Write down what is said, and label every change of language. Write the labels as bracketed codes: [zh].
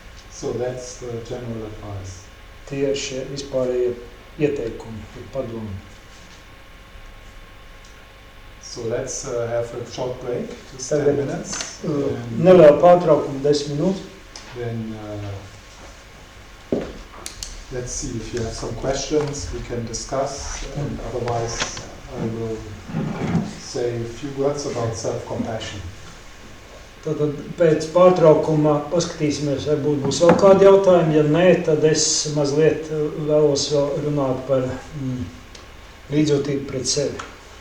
[en] So that's the general advice. [lv] Tie ir šie vispārējie ieteikumi, padomi. [en] So let's have a short break, just 10 [lv] Tagad, [en] minutes. And [lv] Neliela pārtraukuma 10 minūtes. [en] then let's see if you have some questions we can discuss, and otherwise I will say a few words about self-compassion. [lv] Tad pēc pārtraukuma paskatīsimies, varbūt būs vēl kādi jautājumi. Ja nē, tad es mazliet vēlos vēl runāt par līdzjūtību pret sevi.